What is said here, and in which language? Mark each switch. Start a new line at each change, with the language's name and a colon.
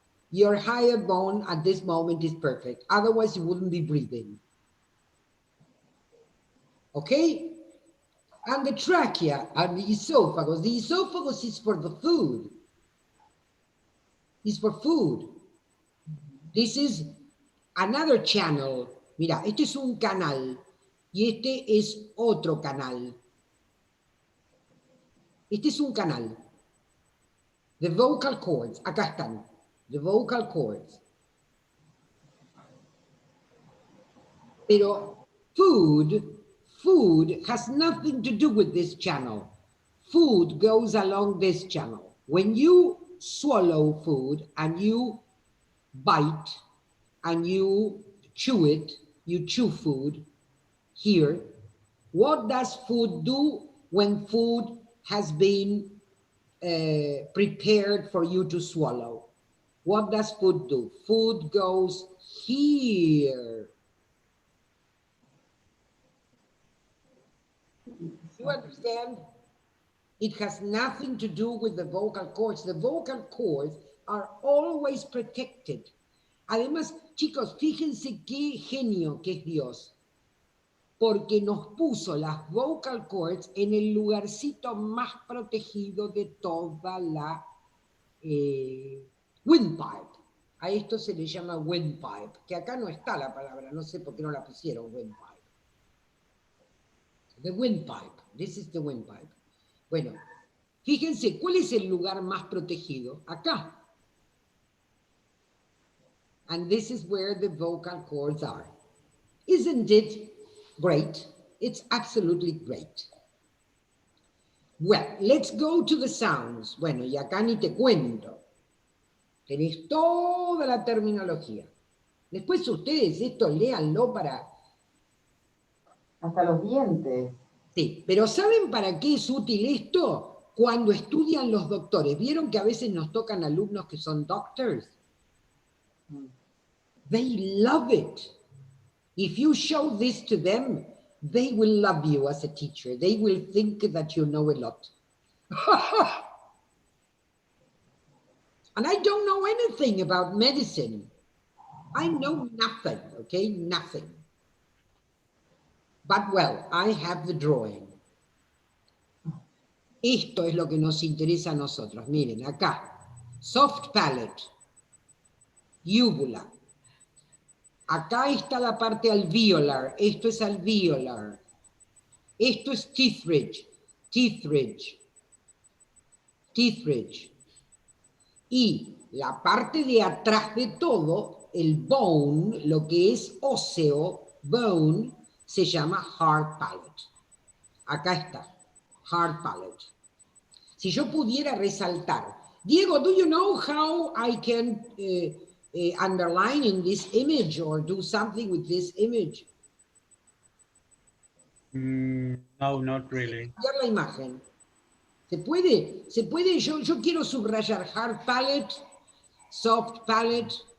English: Your hyoid bone at this moment is perfect. Otherwise, you wouldn't be breathing. Okay? And the trachea and the esophagus is for the food. It's for food. This is another channel.
Spanish: Mira, este es un canal y este es otro canal. Este es un canal.
English: The vocal cords,
Spanish: acá están.
English: The vocal cords. Pero food has nothing to do with this channel. Food goes along this channel. When you swallow food and you bite and you chew it, you chew food here. What does food do when food has been prepared for you to swallow? What does food do? Food goes here. You understand? It has nothing to do with the vocal cords. The vocal cords are always protected.
Spanish: Además, chicos, fíjense qué genio que es Dios, porque nos puso las vocal cords en el lugarcito más protegido de toda la windpipe. A esto se le llama windpipe, que acá no está la palabra, no sé por qué no la pusieron windpipe.
English: The windpipe, this is the windpipe.
Spanish: Bueno, fíjense, ¿cuál es el lugar más protegido? Acá.
English: And this is where the vocal cords are. Isn't it great? It's absolutely great. Well, let's go to the sounds.
Spanish: Bueno, y acá ni te cuento. Tenéis toda la terminología. Después ustedes esto léanlo para... Hasta los dientes. Sí, pero ¿saben para qué es útil esto? Cuando estudian los doctores. ¿Vieron que a veces nos tocan alumnos que son doctors?
English: They love it. If you show this to them, they will love you as a teacher. They will think that you know a lot. And I don't know anything about medicine. I know nothing, okay? Nothing. But well, I have the drawing.
Spanish: Esto es lo que nos interesa a nosotros. Miren, acá. Soft palate. Uvula. Acá está la parte alveolar. Esto es alveolar. Esto es
English: teeth ridge. Teeth ridge. Teeth ridge.
Spanish: Y la parte de atrás de todo, el bone, lo que es óseo, bone, se llama hard palate. Acá está, hard palate. Si yo pudiera resaltar,
English: Diego, do you know how I can underline in this image or do something with this image? No, not really.
Spanish: Ver la imagen. ¿Se puede? ¿Se puede? Yo quiero subrayar hard palate, soft palate.